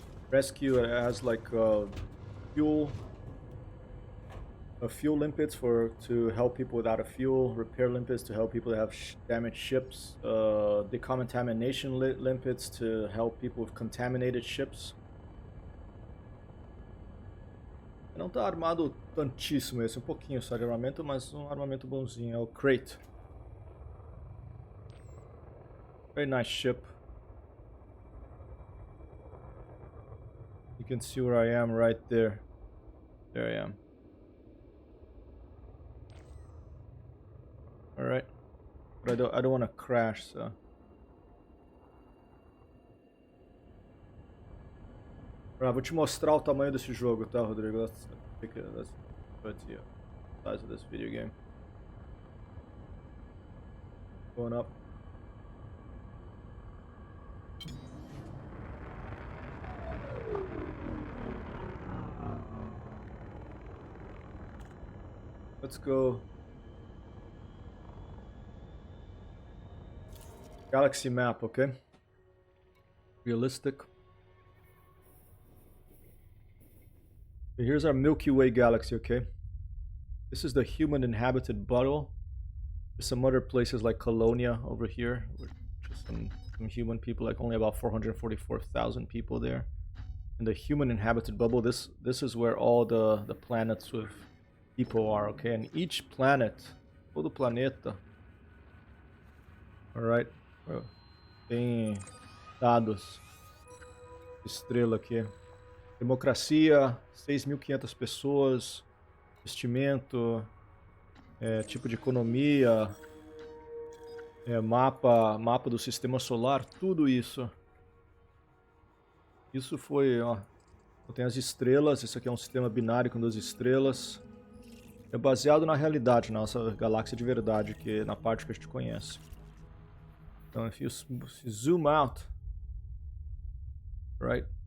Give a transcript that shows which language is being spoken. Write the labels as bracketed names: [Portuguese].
[English] Rescue has like fuel limpets to help people without a fuel, repair limpets to help people that have damaged ships, decontamination limpets to help people with contaminated ships. [Portuguese] Não tá armado tantíssimo esse, um pouquinho só de armamento, mas um armamento bonzinho. É o Crate. [English] Very nice ship. You can see where I am right there. There I am. Alright. But I don't want to crash, so. [Portuguese] Vou te mostrar o tamanho desse jogo, tá, Rodrigo? [English] Let's put the size of this video game. Going up. Let's go. Galaxy map, okay? Realistic. Here's our Milky Way galaxy, okay? This is the human inhabited bubble. There's some other places like Colonia over here, which is some human people, like only about 444,000 people there. And the human inhabited bubble, this is where all the planets with people are, okay? And each planet, [Portuguese] todo planeta, [English] alright, [Portuguese] tem dados, estrela aqui. Democracia, 6.500 pessoas, investimento, tipo de economia, mapa do sistema solar, tudo isso. Isso foi, ó, tem as estrelas, isso aqui é um sistema binário com 2 estrelas. É baseado na realidade, na nossa galáxia de verdade, que na parte que a gente conhece. Então, [English] if you zoom out, right?